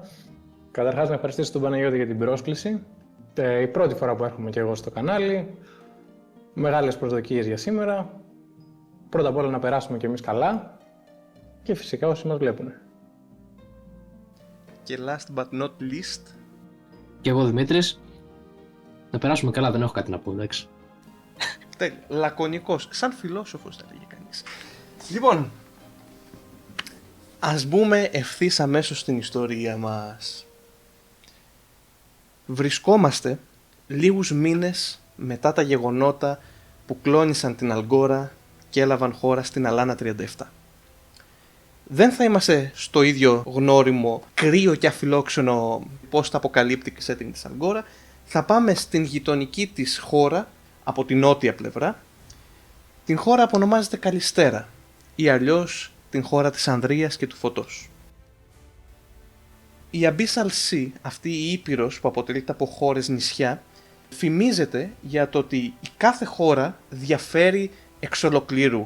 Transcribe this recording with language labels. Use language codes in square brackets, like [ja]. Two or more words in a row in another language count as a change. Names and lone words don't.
[el] Καταρχάς να ευχαριστήσω τον Παναγιώτη για την πρόσκληση. Η πρώτη φορά που έρχομαι και εγώ στο κανάλι. Μεγάλες προσδοκίες για σήμερα. Πρώτα απ' όλα να περάσουμε κι εμείς καλά. Και φυσικά όσοι μας βλέπουν. [en] Και last but not least. [el] Και εγώ Δημήτρης. Να περάσουμε καλά, δεν έχω κάτι να πω, εντάξει. Τέλεια. Λακωνικός. Σαν φιλόσοφος θα λέγει κανείς. Λοιπόν, ας μπούμε ευθύς αμέσως στην ιστορία μας. Βρισκόμαστε λίγους μήνες μετά τα γεγονότα που κλώνησαν την Αλγκόρα και έλαβαν χώρα στην Αλάνα 37. Δεν θα είμαστε στο ίδιο γνώριμο, κρύο και αφιλόξενο [en] post-apocalyptic setting [el] της Αλγκόρα. Θα πάμε στην γειτονική της χώρα, από την νότια πλευρά, την χώρα που ονομάζεται Καλιστέρα ή αλλιώς την χώρα της Ανδρείας και του Φωτός. Η Abyssal Sea, αυτή η ήπειρος που αποτελείται από χώρες νησιά, φημίζεται για το ότι η κάθε χώρα διαφέρει εξ ολοκλήρου.